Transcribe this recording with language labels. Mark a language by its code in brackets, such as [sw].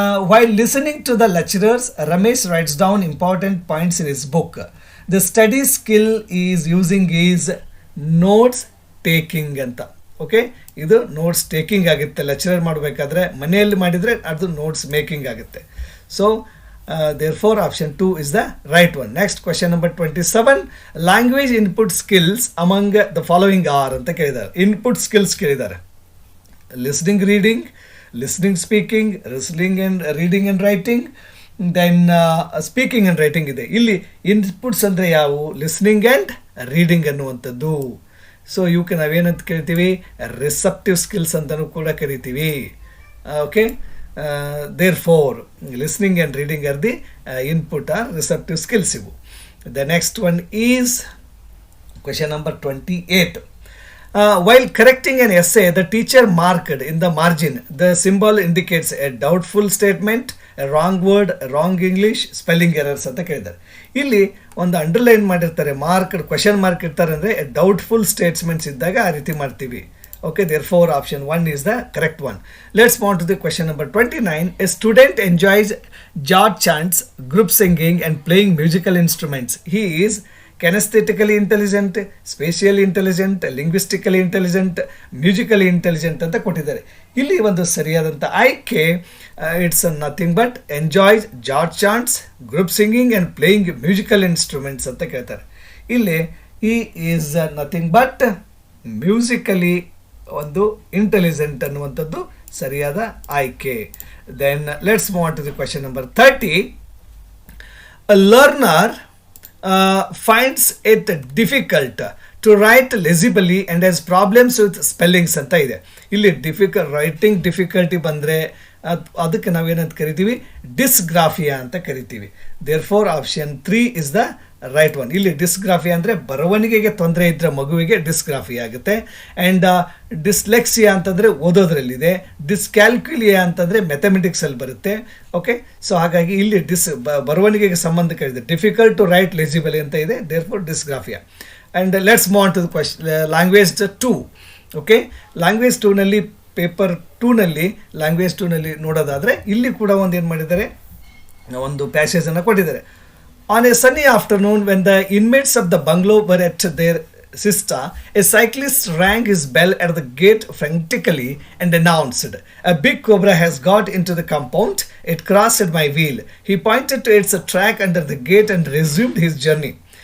[en] While listening to the lecturers, Ramesh writes down important points in his book. The study skill is using is notes taking ಅಂತ. [kn] Okay, ಇದು notes taking ಆಗುತ್ತೆ. Lecturer ಮಾಡಬೇಕಾದ್ರೆ ಮನೆಯಲ್ಲಿ ಮಾಡಿದರೆ ಅದು notes making ಆಗುತ್ತೆ. [en] So therefore option 2 is the right one. Next question number 27, language input skills among the following are [kn] ಅಂತ ಕೇಳಿದ್ದಾರೆ. ಇನ್ಪುಟ್ ಸ್ಕಿಲ್ಸ್ ಕೇಳಿದ್ದಾರೆ. [en] Listening, reading, listening, speaking, listening and reading and writing, then speaking and writing ಇದೆ. [kn] ಇಲ್ಲಿ inputs ಅಂದರೆ ಯಾವುವು? Listening and reading ಅನ್ನುವಂಥದ್ದು. So ಇವಕ್ಕೆ ನಾವೇನಂತ ಕರಿತೀವಿ? ರಿಸೆಪ್ಟಿವ್ ಸ್ಕಿಲ್ಸ್ ಅಂತಲೂ ಕೂಡ ಕರಿತೀವಿ. [en] Okay, therefore listening and reading are the input are receptive skills ಇವು. The next one is question number 28. While correcting an essay, the teacher marked in the margin the symbol indicates a doubtful statement, a wrong word, a wrong English, spelling errors [kn] ಅಂತ ಕೇಳಿದ್ದಾರೆ. ಇಲ್ಲಿ ಒಂದು underline ಮಾಡಿರ್ತಾರೆ, mark question mark ಇರ್ತಾರೆ ಅಂದರೆ doubtful statements ಇದ್ದಾಗ ಆ ರೀತಿ ಮಾಡ್ತೀವಿ. [en] Okay, therefore option 1 is the correct one. Let's move on to the question number 29. A student enjoys jar chants, group singing and playing musical instruments. He is kinesthetically intelligent, spatially intelligent, linguistically intelligent, musically intelligent [kn] ಅಂತ ಕೊಟ್ಟಿದ್ದಾರೆ. ಇಲ್ಲಿ ಒಂದು ಸರಿಯಾದಂಥ ಆಯ್ಕೆ [en] It's nothing but enjoys jazz chants, group singing and playing musical instruments ಅಂತ ಕೇಳ್ತಾರೆ. [kn] ಇಲ್ಲಿ [en] ಈ is nothing but [kn] ಮ್ಯೂಸಿಕಲಿ ಒಂದು ಇಂಟೆಲಿಜೆಂಟ್ ಅನ್ನುವಂಥದ್ದು ಸರಿಯಾದ ಆಯ್ಕೆ. [en] Then let's move on to the question number 30. A learner finds it difficult to write legibly and has problems with spellings [kn] ಅಂತ ಇದೆ. ಇಲ್ಲಿ ರೈಟಿಂಗ್ ಡಿಫಿಕಲ್ಟಿ ಬಂದರೆ ಅದಕ್ಕೆ ನಾವೇನಂತ ಕರಿತೀವಿ? ಡಿಸ್ಗ್ರಾಫಿಯಾ ಅಂತ ಕರಿತೀವಿ. [en] Therefore option 3 is the right one. [kn] ಇಲ್ಲಿ ಡಿಸ್ಗ್ರಾಫಿಯಾ ಅಂದರೆ ಬರವಣಿಗೆಗೆ ತೊಂದರೆ ಇದ್ದರೆ ಮಗುವಿಗೆ ಡಿಸ್ಗ್ರಾಫಿಯಾ ಆಗುತ್ತೆ. ಆ್ಯಂಡ್ ಡಿಸ್ಲೆಕ್ಸಿಯಾ ಅಂತಂದರೆ ಓದೋದ್ರಲ್ಲಿದೆ. ಡಿಸ್ಕ್ಯಾಲ್ಕ್ಯುಲಿಯಾ ಅಂತಂದರೆ ಮ್ಯಾಥಮೆಟಿಕ್ಸಲ್ಲಿ ಬರುತ್ತೆ. ಓಕೆ, ಸೊ ಹಾಗಾಗಿ ಇಲ್ಲಿ ಬರವಣಿಗೆಗೆ ಸಂಬಂಧಕ್ಕಿದೆ. [en] difficult to write legibly [kn] ಅಂತ ಇದೆ. [en] Therefore dysgraphia. And let's move on to the question language 2. [kn] Okay, language 2ನಲ್ಲಿ paper 2ನಲ್ಲಿ language 2ನಲ್ಲಿ ನೋಡೋದಾದರೆ ಇಲ್ಲಿ ಕೂಡ ಒಂದು ಏನು ಮಾಡಿದ್ದಾರೆ, ಒಂದು ಪ್ಯಾಸೇಜನ್ನು ಕೊಟ್ಟಿದ್ದಾರೆ. [en] On a sunny afternoon, when the inmates of the bungalow were at their siesta, a cyclist rang his bell at the gate frantically and announced, "A big cobra has got into the compound. It crossed my wheel." He pointed to its track under the gate and resumed his journey.